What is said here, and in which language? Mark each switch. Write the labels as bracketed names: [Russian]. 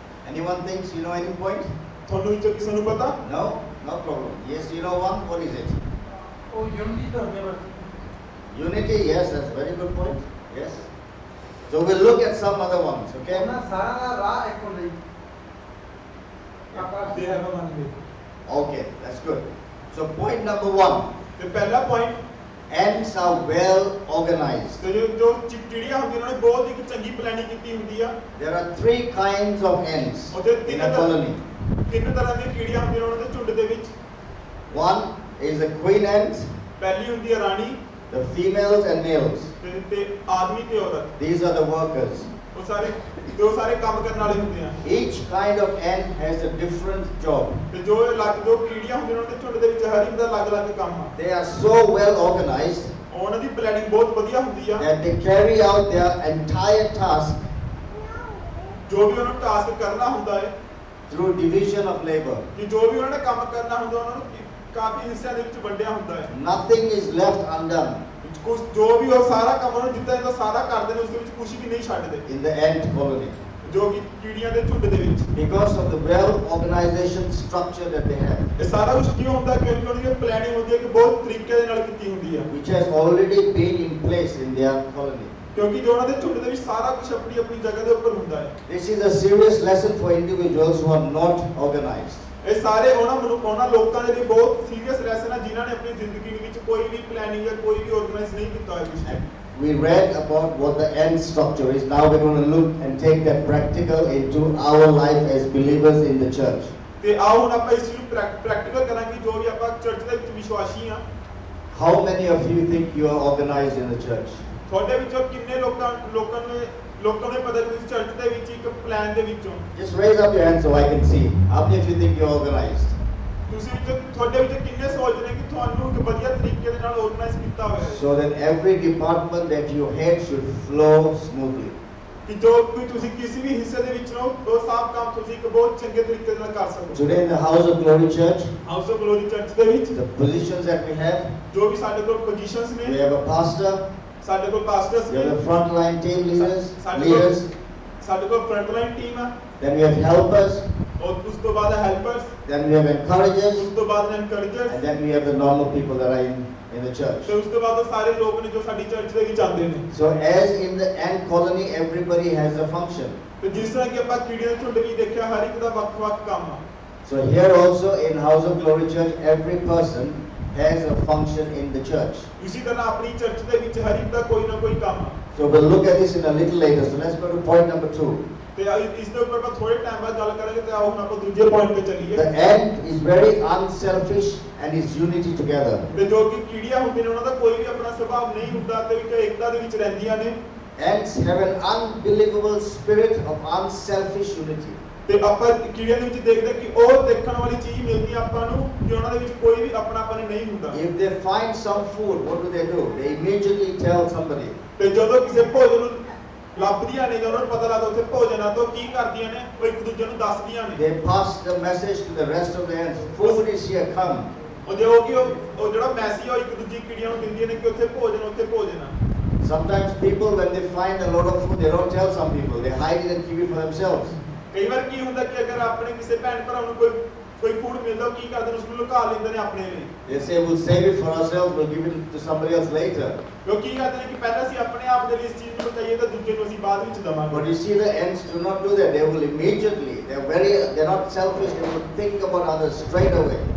[English] Anyone thinks you know any point? [Punjabi] ਤੁਹਾਨੂੰ ਵਿੱਚੋਂ ਕਿਸੇ ਨੂੰ ਪਤਾ? [English] No? No problem. Yes, you know one. What is it? [Punjabi] ਉਹ ਯੂਨਿਟੀ ਧਰਮ. [English] Unity, yes, that's a very good point. Yes. So we'll look at some other ones, okay? Okay, that's good. So point number 1. [Punjabi] ਤੇ ਪਹਿਲਾ point, [English] Ants are well organized. [Punjabi] ਤੇ ਜੋ ਚਿੜੀਆਂ ਹੁੰਦੀਆਂ ਉਹਨਾਂ ਨੇ ਬਹੁਤ ਇੱਕ ਚੰਗੀ ਪਲੈਨਿੰਗ ਕੀਤੀ ਹੁੰਦੀ ਆ. [English] There are 3 kinds of ants [Punjabi] ਉਹਦੇ [English] in a colony. [Punjabi] ਤਿੰਨ ਤਰ੍ਹਾਂ ਦੀਆਂ ਕੀੜੀਆਂ ਹੁੰਦੀਆਂ ਉਹਨਾਂ ਦੇ ਝੁੰਡ ਦੇ ਵਿੱਚ. [English] One is a queen ant, [Punjabi] ਪਹਿਲੀ ਹੁੰਦੀ ਹੈ ਰਾਣੀ, [English] the females and males. [Punjabi] ਤੇ ਆਦਮੀ ਤੇ ਔਰਤ. [English] These are the workers. [Punjabi] ਉਹ ਸਾਰੇ ਕੰਮ ਕਰਨ ਵਾਲੇ ਹੁੰਦੇ ਆ. [English] Each kind of ant has a different job. [Punjabi] ਤੇ ਜੋ ਕੀੜੀਆਂ ਹੁੰਦੀਆਂ ਉਹਨਾਂ ਦੇ ਝੁੰਡ ਦੇ ਵਿੱਚ ਹਰ ਇੱਕ ਦਾ ਅਲੱਗ-ਅਲੱਗ ਕੰਮ ਆ. [English] They are so well organized [Punjabi] ਉਹਨਾਂ ਦੀ ਪਲੈਨਿੰਗ ਬਹੁਤ ਵਧੀਆ ਹੁੰਦੀ ਆ. [English] that they carry out their entire task [Punjabi] ਜੋ ਵੀ ਉਹਨਾਂ ਨੂੰ ਟਾਸਕ ਕਰਨਾ ਹੁੰਦਾ ਹੈ [English] through division of labor. [Punjabi] ਕਿ ਜੋ ਵੀ ਉਹਨਾਂ ਨੇ ਕੰਮ ਕਰਨਾ ਹੁੰਦਾ ਉਹਨਾਂ ਨੂੰ ਕਾਫੀ ਹਿੱਸਿਆਂ ਦੇ ਵਿੱਚ ਵੰਡਿਆ ਹੁੰਦਾ ਹੈ. [English] Nothing is left undone. [Punjabi] ਕੁਝ ਜੋ ਵੀ ਉਹ ਸਾਰਾ ਕੰਮ ਉਹਨਾਂ ਨੂੰ ਦਿੱਤਾ ਜਾਂਦਾ ਸਾਰਾ ਕਰਦੇ ਨੇ, ਉਸ ਦੇ ਵਿੱਚ ਕੁਝ ਵੀ ਨਹੀਂ ਛੱਡਦੇ. [English] In the ant colony. [Punjabi] जो कि कीड़ियां दे झुंड दे विच [English] because of the well organization structure that they have, [Punjabi] ਇਹ ਸਾਰਾ ਕੁਝ ਕਿਉਂ ਹੁੰਦਾ ਕਿਉਂਕਿ ਉਹਨਾਂ ਦੀ ਪਲੈਨਿੰਗ ਹੁੰਦੀ ਹੈ ਕਿ ਬਹੁਤ ਤਰੀਕੇ ਦੇ ਨਾਲ ਕੀਤੀ ਹੁੰਦੀ ਹੈ [English] which has already been in place in their colony. [Punjabi] ਕਿਉਂਕਿ ਜੋ ਉਹਨਾਂ ਦੇ ਝੁੰਡ ਦੇ ਵਿੱਚ ਸਾਰਾ ਕੁਝ ਆਪਣੀ ਆਪਣੀ ਜਗ੍ਹਾ ਦੇ ਉੱਪਰ ਹੁੰਦਾ ਹੈ [English] This is a serious lesson for individuals who are not organized. [Punjabi] ਇਹ ਸਾਰੇ ਉਹਨਾਂ ਲੋਕਾਂ ਦੇ ਲਈ ਬਹੁਤ ਸੀਰੀਅਸ ਲੈਸਨ ਹੈ ਜਿਨ੍ਹਾਂ ਨੇ ਆਪਣੀ ਜ਼ਿੰਦਗੀ ਵਿੱਚ ਕੋਈ ਵੀ ਪਲੈਨਿੰਗ ਜਾਂ ਕੋਈ ਵੀ ਆਰਗੇਨਾਈਜ਼ ਨਹੀਂ ਕੀਤਾ ਹੋਇਆ ਕੁਝ [English] And we read about what the end structure is. Now we're going to look and take that practical into our life as believers in the church. [Punjabi] ਤੇ ਆਓ ਹੁਣ ਆਪਾਂ ਇਸ ਨੂੰ ਪ੍ਰੈਕਟੀਕਲ ਕਰਾਂਗੇ ਜੋ ਵੀ ਆਪਾਂ ਚਰਚ ਦੇ ਵਿੱਚ ਵਿਸ਼ਵਾਸੀ ਹਾਂ [English] How many of you think you are organized in the church? [Punjabi] ਤੁਹਾਡੇ ਵਿੱਚੋਂ ਕਿੰਨੇ ਲੋਕਾਂ ਨੂੰ ਪਤਾ ਕਿ ਤੁਸੀਂ ਚਰਚ ਦੇ ਵਿੱਚ ਇੱਕ ਪਲਾਨ ਦੇ ਵਿੱਚੋਂ [English] Just raise up your hand so I can see. How many of you think you're organized? [Punjabi] ਤੁਸੀਂ ਤੁਹਾਡੇ ਵਿੱਚ ਕਿੰਨੇ ਸੋਚਦੇ ਨੇ ਕਿ ਤੁਹਾਨੂੰ ਇੱਕ ਵਧੀਆ ਤਰੀਕੇ ਦੇ ਨਾਲ ਆਰਗੇਨਾਈਜ਼ ਕੀਤਾ ਹੋਇਆ ਹੈ [English] So that every department that you head should flow smoothly. [Punjabi] ਕਿ ਜੋ ਵੀ ਤੁਸੀਂ ਕਿਸੇ ਵੀ ਹਿੱਸੇ ਦੇ ਵਿੱਚ ਹੋ ਉਹ ਸਭ ਕੰਮ ਤੁਸੀਂ ਇੱਕ ਬਹੁਤ ਚੰਗੇ ਤਰੀਕੇ ਨਾਲ ਕਰ ਸਕੋ [English] Today in the House of Glory Church, [Punjabi] house of glory church ਦੇ ਵਿੱਚ [English] the positions that we have, [Punjabi] ਜੋ ਵੀ ਸਾਡੇ ਕੋਲ ਪੋਜੀਸ਼ਨਸ [English] we [Punjabi] ਨੇ [English] have a pastor, [Punjabi] ਸਾਡੇ ਕੋਲ ਪਾਸਟਰਸ [English] we [Punjabi] ਨੇ [English] have the frontline team leaders, [Punjabi] ਸਾਡੇ ਕੋਲ ਫਰੰਟਲਾਈਨ ਟੀਮ ਹੈ [English] then we have helpers, [Punjabi] ਔਰ ਉਸ ਤੋਂ ਬਾਅਦ helpers [English] then we have encouragers, [Punjabi] ਉਸ ਤੋਂ ਬਾਅਦ ਐਨਕਰੇਜਰਸ [English] and then we have the normal people that are in the church. [Punjabi] ਤੇ ਉਸ ਤੋਂ ਬਾਅਦ ਉਹ ਸਾਰੇ ਲੋਕ ਨੇ ਜੋ ਸਾਡੀ ਚਰਚ ਦੇ ਵਿੱਚ ਆਉਂਦੇ ਨੇ [English] So as in the ant colony, everybody has a function. [Punjabi] ਤੇ ਜਿਸ ਤਰ੍ਹਾਂ ਕਿ ਆਪਾਂ ਕੀੜੀਆਂ ਦੇ ਝੁੰਡ ਵੀ ਦੇਖਿਆ ਹਰ ਇੱਕ ਦਾ ਵੱਖ-ਵੱਖ ਕੰਮ ਆ [English] So here also in House of Glory Church, every person has a function in the church. [Punjabi] ਇਸੇ ਤਰ੍ਹਾਂ ਆਪਣੀ ਚਰਚ ਦੇ ਵਿੱਚ ਹਰ ਇੱਕ ਦਾ ਕੋਈ ਨਾ ਕੋਈ ਕੰਮ ਆ [English] So we'll look at this in a little later. So let's go to point number 2. [Punjabi] ਤੇ ਇਸ ਦੇ ਉੱਪਰ ਆਪਾਂ ਥੋੜੇ ਟਾਈਮ ਬਾਅਦ ਗੱਲ ਕਰਾਂਗੇ ਤੇ ਆਓ ਹੁਣ ਆਪਾਂ ਦੂਜੇ ਪੁਆਇੰਟ ਤੇ ਚੱਲੀਏ [English] The ant is very unselfish and is unity together. [Punjabi] ਤੇ ਜੋ ਕਿ ਕੀੜੀਆਂ ਹੁੰਦੀਆਂ ਨੇ ਉਹਨਾਂ ਦਾ ਕੋਈ ਵੀ ਆਪਣਾ ਸੁਭਾਅ ਨਹੀਂ ਹੁੰਦਾ ਤੇ ਇੱਕ ਏਕਤਾ ਦੇ ਵਿੱਚ ਰਹਿੰਦੀਆਂ ਨੇ [English] Ants have an unbelievable spirit of unselfish unity. [Punjabi] ਤੇ ਆਪਾਂ ਕੀੜੀਆਂ ਦੇ ਵਿੱਚ ਦੇਖਦੇ ਕਿ ਉਹ ਦੇਖਣ ਵਾਲੀ ਚੀਜ਼ ਮਿਲਦੀ ਆ ਆਪਾਂ ਨੂੰ ਕਿ ਉਹਨਾਂ ਦੇ ਵਿੱਚ ਕੋਈ ਵੀ ਆਪਣਾਪਨ ਨਹੀਂ ਹੁੰਦਾ [English] If they find some food, what do? They immediately tell somebody. [Punjabi] ਤੇ ਜਦੋਂ ਕਿਸੇ ਭੋਜਨ ਨੂੰ ਲੱਭਦੀਆਂ ਨੇ ਜਾਂ ਉਹਨਾਂ ਨੂੰ ਪਤਾ ਲੱਗਦਾ ਉੱਥੇ ਭੋਜਨ ਆ ਤਾਂ ਉਹ ਕੀ ਕਰਦੀਆਂ ਨੇ ਉਹ ਇੱਕ ਦੂਜੇ ਨੂੰ ਦੱਸਦੀਆਂ ਨੇ [English] They pass the message to the rest of the ants. Food is here, come. [Punjabi] ਉਹ ਜੋ ਕਿ ਉਹ ਜਿਹੜਾ ਮੈਸੇਜ ਆ ਉਹ ਇੱਕ ਦੂਜੀ ਕੀੜੀਆਂ ਨੂੰ ਦਿੰਦੀਆਂ ਨੇ ਕਿ ਉੱਥੇ ਭੋਜਨ ਆ [English] Sometimes people, when they find a lot of food, they don't tell some people. They hide it and keep it for themselves. [Punjabi] ਕਈ ਵਾਰ ਕੀ ਹੁੰਦਾ ਕਿ ਅਗਰ ਆਪਣੇ ਕਿਸੇ ਭੈਣ ਭਰਾ ਨੂੰ ਕੋਈ ਫੂਡ ਮਿਲਦਾ ਉਹ ਕੀ ਕਰਦੇ ਨੇ ਉਸ ਨੂੰ ਲੁਕਾ ਲੈਂਦੇ ਨੇ ਆਪਣੇ ਲਈ [English] They say, we'll save it for ourselves, we'll give it to somebody else later. [Punjabi] ਉਹ ਕੀ ਕਰਦੇ ਨੇ ਕਿ ਪਹਿਲਾਂ ਅਸੀਂ ਆਪਣੇ ਆਪ ਦੇ ਲਈ ਇਸ ਚੀਜ਼ ਨੂੰ ਬਚਾਈਏ ਤਾਂ ਦੂਜੇ ਨੂੰ ਅਸੀਂ ਬਾਅਦ ਵਿੱਚ ਦਵਾਂਗੇ [English] But you see, the ants do not do that. They will immediately, they're not selfish, they will think about others straight away.